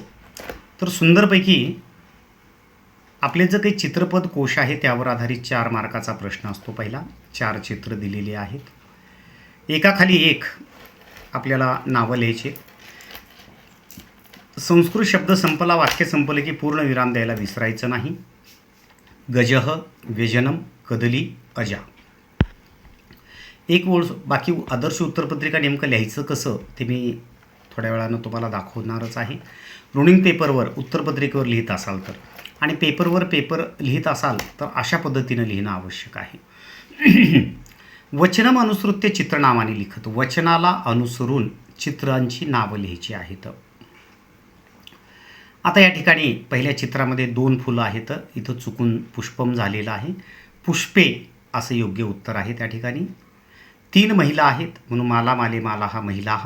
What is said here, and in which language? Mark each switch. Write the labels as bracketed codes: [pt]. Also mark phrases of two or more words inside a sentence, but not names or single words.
[mr] तर सुंदरपैकी आपले जे काही चित्रपट कोश आहे त्यावर आधारित 4 मार्काचा प्रश्न असतो। पहिला 4 चित्र दिलेली आहेत, एकाखाली एक आपल्याला नावं लिहायचे। संस्कृत शब्द संपला, वाक्य संपलं की पूर्ण विराम द्यायला विसरायचं नाही। [sa] गजः, व्यजनम, कदली, अजा, [mr] एक ओळ। बाकी आदर्श उत्तरपत्रिका नेमकं लिहायचं कसं ते मी थोड्या वेळानं तुम्हाला दाखवणारच आहे। रोलिंग पेपरवर उत्तरपत्रिकेवर लिहित असाल तर, आणि पेपर लिहित असाल तर अशा पद्धतीनं लिहिणं आवश्यक आहे। [sa] वचनम अनुसृत्य चित्रनामाने लिखत, [mr] वचनाला अनुसरून चित्रांची नावं लिहायची आहेत। आता या ठिकाणी पहिल्या चित्रामध्ये 2 फुलं आहेत, इथं चुकून पुष्पम झालेलं आहे, पुष्पे असं योग्य उत्तर आहे। त्या ठिकाणी 3 महिला आहेत म्हणून माला, माले, माला हा महिला हा।